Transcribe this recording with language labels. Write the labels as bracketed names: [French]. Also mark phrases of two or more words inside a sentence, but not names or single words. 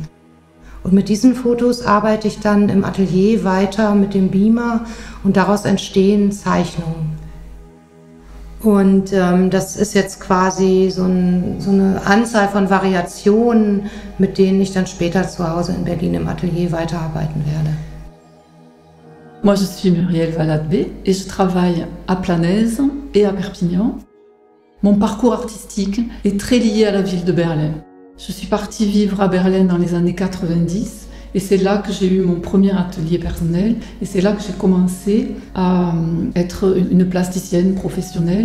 [German] Und mit diesen Fotos arbeite ich dann im Atelier weiter mit dem Beamer und daraus entstehen Zeichnungen. Und das ist jetzt quasi so eine Anzahl von Variationen, mit denen ich dann später zu Hause in Berlin im Atelier weiterarbeiten werde. [French] Moi, je suis Muriel Valadbé et je travaille à Planaise et à Perpignan. Mon parcours artistique est très lié à la ville de Berlin. Je suis partie vivre à Berlin dans les années 90 et c'est là que j'ai eu mon premier atelier personnel et c'est là que j'ai commencé à être une plasticienne professionnelle.